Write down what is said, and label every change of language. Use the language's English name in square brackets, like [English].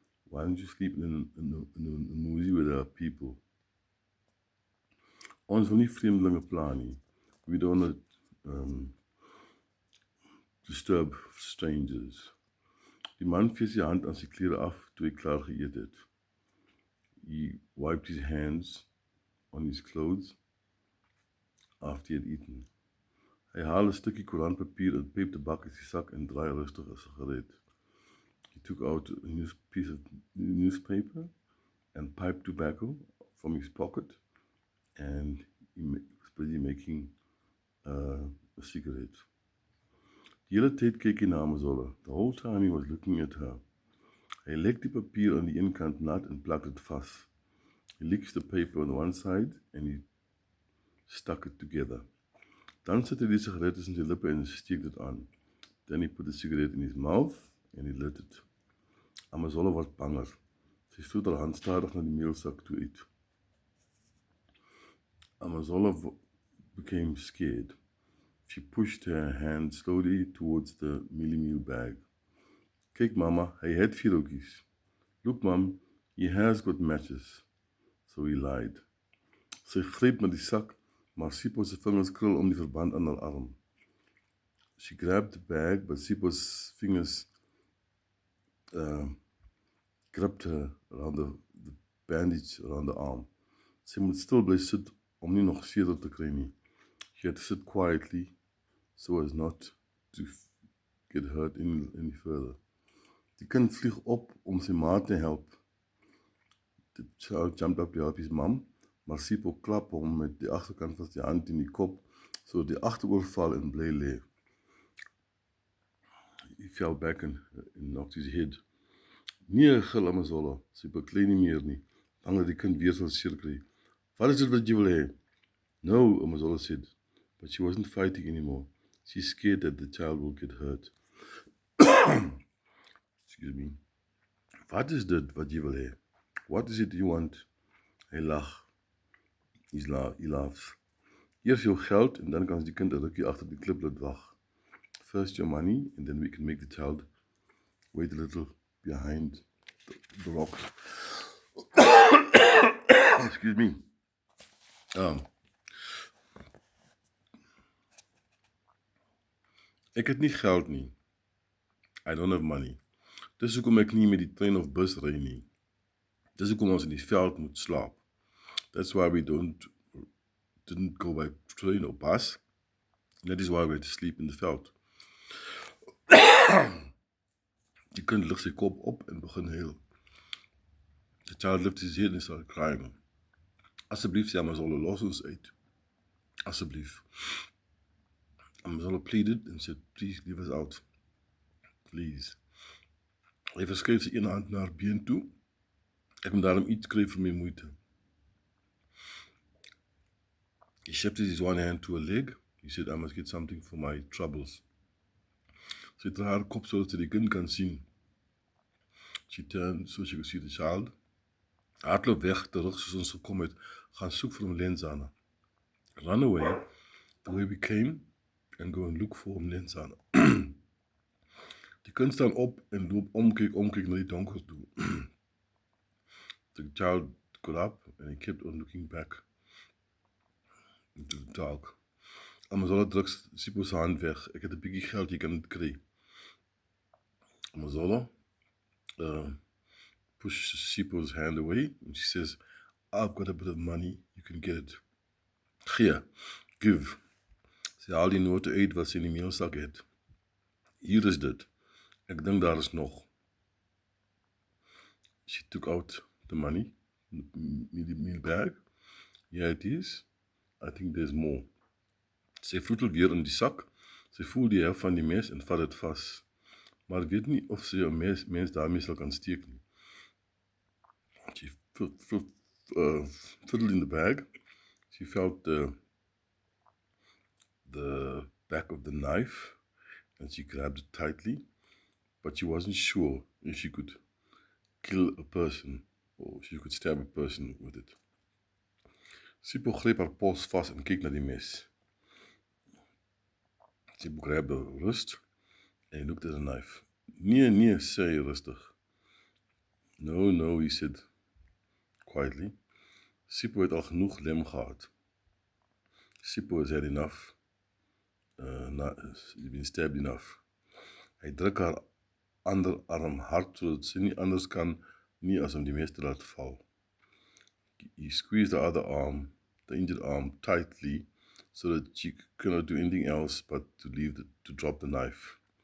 [English] Why don't you sleep in a musie where there are people? [Afrikaans] Ons wil nie vreemdelinge pla nie. [English] We don't want to disturb strangers. [Afrikaans] Die man vee sy hand aan sy klere af toe hy klaar geëet het. [English] He wiped his hands on his clothes after he had eaten. [Afrikaans] Hy haal 'n stukkie koerantpapier uit peptabak uit sy sak en draai rustig 'n sigaret. [English] He took out a piece of newspaper and pipe tobacco from his pocket, and he was busy making a cigarette. [Afrikaans] Die hele tyd kyk hy na Amazola. [English] The whole time he was looking at her. [Afrikaans] Hy lek die papier aan die een kant nat en plak dit vas. [English] He licks the paper on one side and he stuck it together. [Afrikaans] Dan sit hy die sigaret tussen sy lippe en steek dit aan. [English] Then he put the cigarette in his mouth and he lit it. [Afrikaans] Amazola word banger. Sy stoot haar hand stadig na die meelsak toe uit. [English] Amazola became scared. She pushed her hand slowly towards the meal bag. [Afrikaans] Kyk mama, hy het vierhoutjies. [English] Look mom, he has got matches. So he lied. [Afrikaans] Sy greep na die sak, maar Sipho se vingers krul om die verband aan haar arm. [English] She grabbed the bag, but Sipho's fingers gripped her around the bandage around the arm. [Afrikaans] Sy moet stil bly sit om nie nog seer te kry nie. [English] She had to sit quietly so as not to get hurt any further. [Afrikaans] Die kind vlieg op om sy ma te help. [English] The child jumped up to help his mom, [Afrikaans] maar Sipho klap hom met die agterkant van sy hand in die kop, so die agteroor val en bly lê. [English] He fell back and knocked his head. [Afrikaans] Nee, gil Amazola, sy beklei nie meer nie, bang dat die kind weer sal seer kry. Wat is dit wat jy wil hê? [English] No, Amazola said, but she wasn't fighting anymore. She's scared that the child will get hurt. Excuse me. [Afrikaans] Wat is dit wat jy wil hê? [English] What is it you want? [Afrikaans] Hy lag. [English] He laughs. [Afrikaans] Eers jou geld en dan kan die kind 'n rukkie agter die klip laat wag. [English] First your money and then we can make the child wait a little behind the rocks. Excuse me. [Afrikaans] Ek het nie geld nie. [English] I don't have money. [Afrikaans] Dis hoekom ek nie met die trein of bus ry nie. Dis hoekom ons in die veld moet slaap. [English] That's why we didn't go by train or bus. That is why we had to sleep in the veld. [Afrikaans] Die kind lig sy kop op en begin huil. [English] The child lifted his head and started crying. [Afrikaans] Asseblief, sê Amazola, los ons uit. Asseblief. [English] Amazola pleaded and said, please leave us out. Please. [Afrikaans] Hy verskuif sy een hand na haar been toe. Ek moet daarom iets kry vir my moeite. [English] He shifted his one hand to her leg. He said, I must get something for my troubles. [Afrikaans] Sy draai haar kop sodat sy die kind kan sien. [English] She turned so she could see the child. [Afrikaans] Hardloop weg, terug soos ons gekom het, gaan soek vir hom Lenzana. [English] Run away, the way we came, and go and look for him Lenzana. [Afrikaans] Die kind staan op en loop omkyk na die donker toe. The [English] child got up and he kept on looking back into the dark. [Afrikaans] Amazola druk Sipho se hand weg. Ek het 'n bietjie geld, jy kan dit kry. [English] Amazola pushes Sipho's hand away and she says, I've got a bit of money, you can get it. [Afrikaans] Gee, give. Sy haal die note uit wat sy in die meelsak het. Hier is dit. Ek dink daar is nog. [English] She took out the money in the bag. Yeah, it is. I think there's more. [Afrikaans] Sy vloetel weer in die sak. Sy voel die helft van die mes en vat dit vas. Maar weet nie of sy 'n mens daarmee sal kan steek nie. [English] She fiddled in the bag. She felt the back of the knife and she grabbed it tightly, but she wasn't sure if she could kill a person or she could stab a person with it. [Afrikaans] Sipho greep haar pols vas en kyk na die mes. [English] Sipho grabbed the wrist and he looked at the knife. [Afrikaans] Nee, sê hy rustig. [English] No, he said quietly. [Afrikaans] Sipho het al genoeg lem gehad. [English] Sipho has had enough. He's been stabbed enough. [Afrikaans] Hy druk haar ander arm hard sodat sy nie anders kan nie as om die mes te laat val. [English] He squeezed the other arm, the injured arm, tightly so that she could not do anything else but to drop the knife.